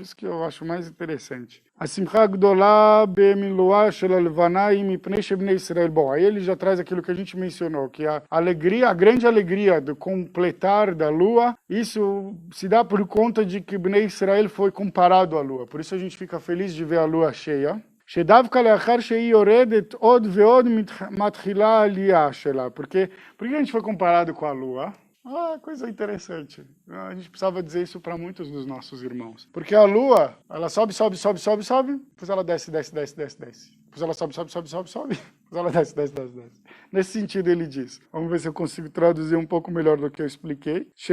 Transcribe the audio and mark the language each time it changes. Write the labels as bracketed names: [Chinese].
[Portuguese] Isso que eu acho mais interessante. [Hebrew] A Simcha Gdolá Bemiluá Shel Levaná e Mipnei Shebnei Israel. [Portuguese] Bom, aí ele já traz aquilo que a gente mencionou, que a alegria, a grande alegria do completar da lua, isso se dá por conta de que Bnei Israel foi comparado à lua. Por isso a gente fica feliz de ver a lua cheia. [Hebrew] שדווקא לאחר שהיא יורדת עוד ועוד מתחילה העלייה שלה. [Portuguese] Por que a gente foi comparado com a lua? Coisa interessante. A gente precisava dizer isso para muitos dos nossos irmãos. Porque a lua, ela sobe, depois ela desce. Depois ela sobe. Depois ela desce. Nesse sentido ele diz. Vamos ver se eu consigo traduzir um pouco melhor do que eu expliquei.